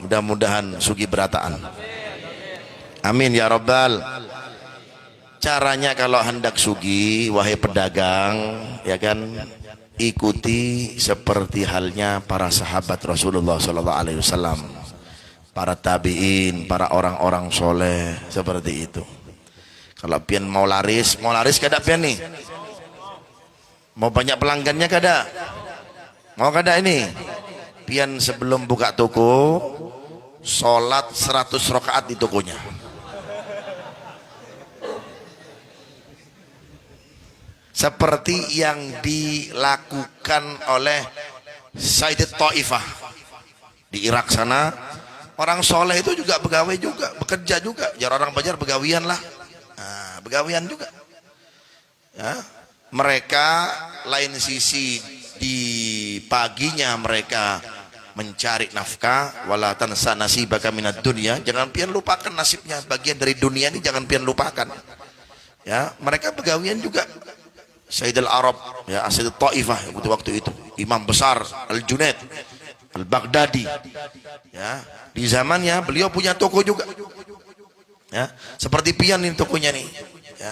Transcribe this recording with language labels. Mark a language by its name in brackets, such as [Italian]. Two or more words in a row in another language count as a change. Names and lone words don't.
[Banjar] Mudah-mudahan sugi berataan. [Arabic] آمين يا ربَّ. [Indonesian] Caranya kalau hendak sugi, wahai pedagang, ya kan, ikuti seperti halnya para sahabat Rasulullah [Arabic] صلى الله عليه وسلم, [Indonesian] para tabi'in, para orang-orang soleh seperti itu. [Banjar] Kalau pian mau laris kada pian nih? Mau banyak pelanggannya kada? Mau kada ini? [Indonesian] Pian sebelum buka toko, sholat 100 rakaat di tokonya. Seperti yang dilakukan oleh Sayyidat Taifah di Irak sana. Orang soleh itu juga pegawai juga, bekerja juga. [Banjar] Jar orang Banjar begawian lah. Nah, begawian juga. Ya. [Indonesian] Mereka lain sisi di paginya mereka mencari nafkah, [Arabic] ولا تنس نصيبك من الدنيا. [Indonesian] Jangan pian lupakan nasibnya, bagian dari dunia ini jangan pian lupakan. Ya, mereka begawian juga. Sayyid al-Arab, ya, Sayyid Taifah waktu itu, imam besar Al-Junaid Al-Baghdadi, ya, di zamannya beliau punya toko juga, ya, seperti pian ini tokonya nih, ya.